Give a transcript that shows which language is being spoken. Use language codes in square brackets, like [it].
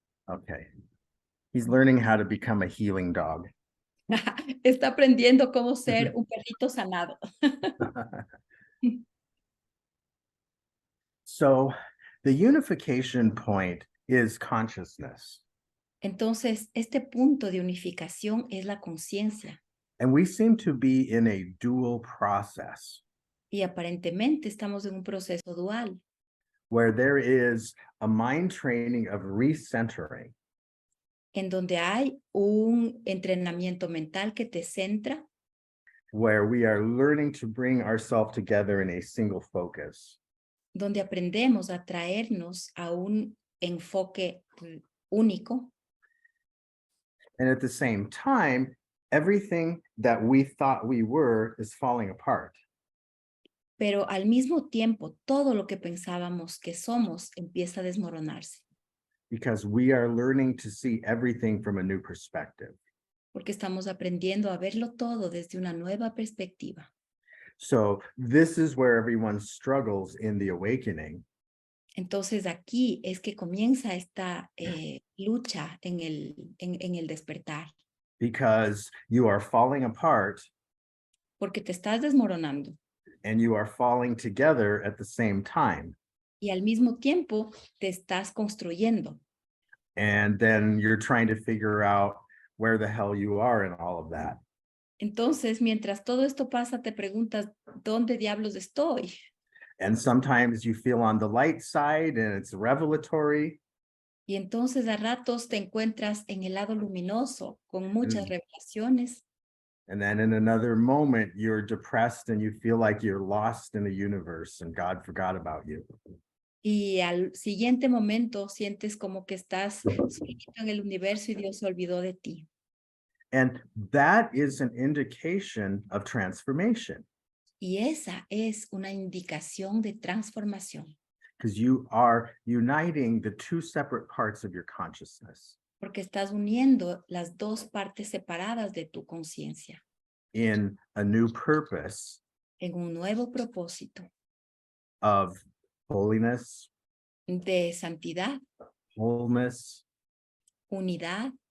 [en] Okay. He's learning how to become a healing dog. [es] Está aprendiendo cómo ser un perrito sanado. [en] So the unification point is consciousness. [es] Entonces, este punto de unificación es la conciencia [en] And we seem to be in a dual process [es] y aparentemente estamos en un proceso dual [en] where there is a mind training of recentering, [es] en donde hay un entrenamiento mental que te centra, [en] where we are learning to bring ourselves together in a single focus. [es] donde aprendemos a traernos a un enfoque único, [en] And at the same time, everything that we thought we were is falling apart. [es] pero al mismo tiempo todo lo que pensábamos que somos empieza a desmoronarse, [en] Because we are learning to see everything from a new perspective. [es] porque estamos aprendiendo a verlo todo desde una nueva perspectiva. [en] So this is where everyone struggles in the awakening, [es] Entonces aquí es que comienza esta lucha en el despertar, [en] because you are falling apart [es] porque te estás desmoronando [en] and you are falling together at the same time. [es] y al mismo tiempo te estás construyendo. [en] And then you're trying to figure out where the hell you are in all of that. [es] Entonces, mientras todo esto pasa, te preguntas, ¿dónde diablos estoy? [en] And sometimes you feel on the light side and it's revelatory. [es] Y entonces a ratos te encuentras en el lado luminoso con muchas revelaciones. [en] And then in another moment, you're depressed and you feel like you're lost in the universe and God forgot about you. [es] Y al siguiente momento sientes como que estás solito en el universo y Dios se olvidó de ti. [en] And that is an indication of transformation, [es] Y esa es una indicación de transformación, [en] because you are uniting the two separate parts of your consciousness [es] porque estás uniendo las dos partes separadas de tu conciencia [en] in a new purpose [es] en un nuevo propósito [en] of holiness, [es] de santidad, [en] wholeness, [es] unidad,